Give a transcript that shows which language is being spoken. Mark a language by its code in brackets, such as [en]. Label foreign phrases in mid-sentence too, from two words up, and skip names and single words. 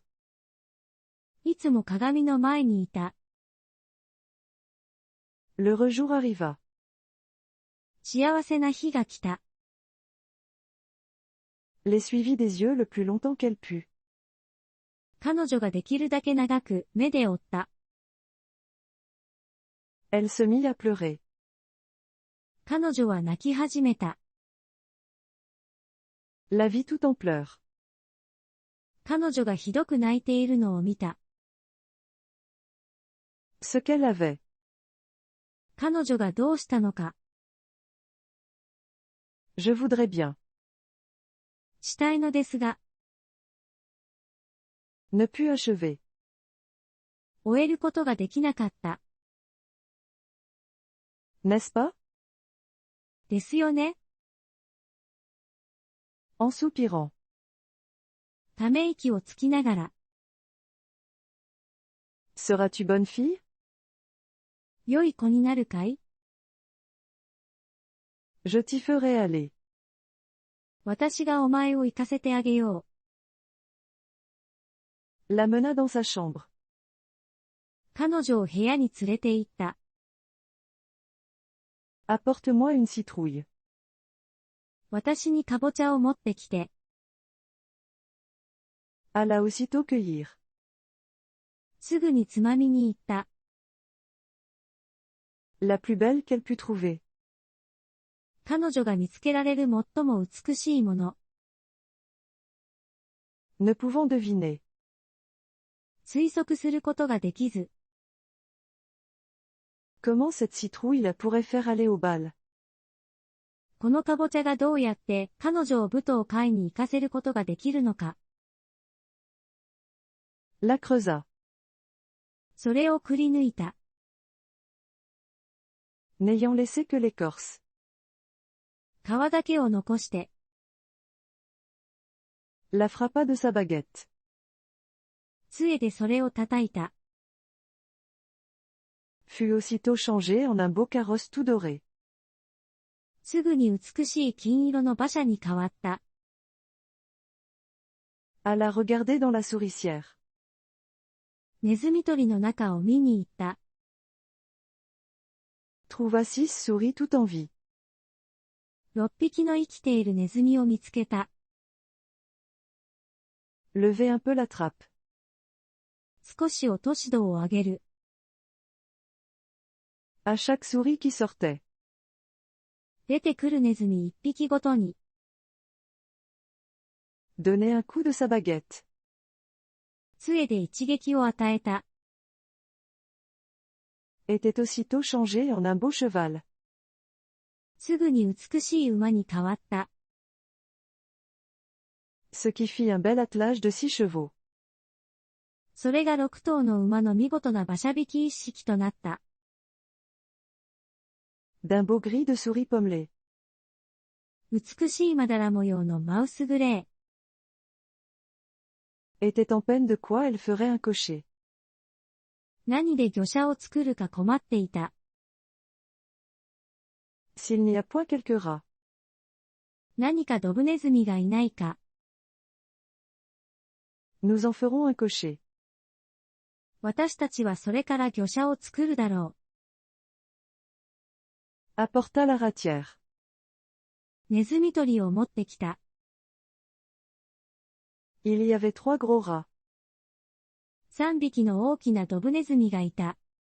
[ja] いつも鏡の前にいた。 [fr] L'heureux jour arriva. [ja] 幸せな日が来た。 [fr] Les suivit des yeux le plus longtemps qu'elle put. [ja] 彼女ができるだけ長く目で追った。 [fr] Elle se mit à pleurer. [ja] 彼女は泣き始めた。 [fr] La vit tout en pleurs. [ja] 彼女がひどく泣いているのを見た。 [fr] Ce qu'elle avait. [ja] 彼女がどうしたのか。 [fr] Je voudrais bien. [ja] したいのですが。 [fr] Ne put achever. [ja] 終えることができなかった。 [fr] N'est-ce pas? [ja] ですよね。 [fr] En soupirant. [ja] ため息をつきながら。 [fr] Seras-tu bonne fille? [ja] 良い子になるかい？ [fr] Je t'y ferai aller. [ja] 私がお前を行かせてあげよう。 [fr] La mena dans sa chambre. [ja] 彼女を部屋に連れて行った。 [fr] Apporte-moi une citrouille. [ja] 私にかぼちゃを持ってきて。 [fr] Alla aussitôt cueillir. [ja] すぐにつまみに行った。 [fr] La plus belle qu'elle put trouver. [ja] 彼女が見つけられる最も美しいもの。 [fr] Ne pouvant deviner. [ja] 推測することができず。 [fr] Comment cette citrouille la pourrait faire aller au bal? [ja] このかぼちゃがどうやって彼女を舞踏会に行かせることができるのか。 [fr] La creusa. [ja] それをくり抜いた。 [fr] N'ayant laissé que l'écorce. [ja] 皮だけを残して。 [fr] La frappa de sa baguette. [ja] 杖でそれを叩いた。 [fr] Fut aussitôt changé en un beau carrosse tout doré. [ja] すぐに美しい金色の馬車に変わった。 [fr] Alla regarder dans la souricière. [ja] ネズミ捕りの中を見に行った。 [fr] Trouva 6 souris tout en vie. [ja] 6 匹の生きているネズミを見つけた。 [fr] Levez un peu la trappe. [ja] 少し落とし戸を上げる。 [fr] À chaque souris qui sortait. [ja] 出てくるネズミ1匹ごとに。 [fr] Donnez un coup de sa baguette. [ja] 杖で一撃を与えた。 [fr] Était aussitôt changé en un beau cheval. [ja] すぐに美しい馬に変わった。 [fr] Ce qui fit un bel attelage de 6 chevaux. [ja] それが6頭の馬の見事な馬車引き一式となった。 [fr] D'un beau gris de souris pommelée. [ja] 美しいまだら模様のマウスグレー。 [fr] Était en peine de quoi elle ferait un cocher. [ja] 何で御車を作るか困っていた。 [fr] S'il n'y a point quelques rats. [ja] 何かドブネズミがいないか。 [fr] Nous en ferons un cocher. [ja] 私たちはそれから御車を作るだろ [fr] Apporta la ratière. [ja] う。ネズミ捕りを持ってきた。 [fr] Il y avait 3 gros rats. [ja] 3 匹の大きなドブネズミがいた。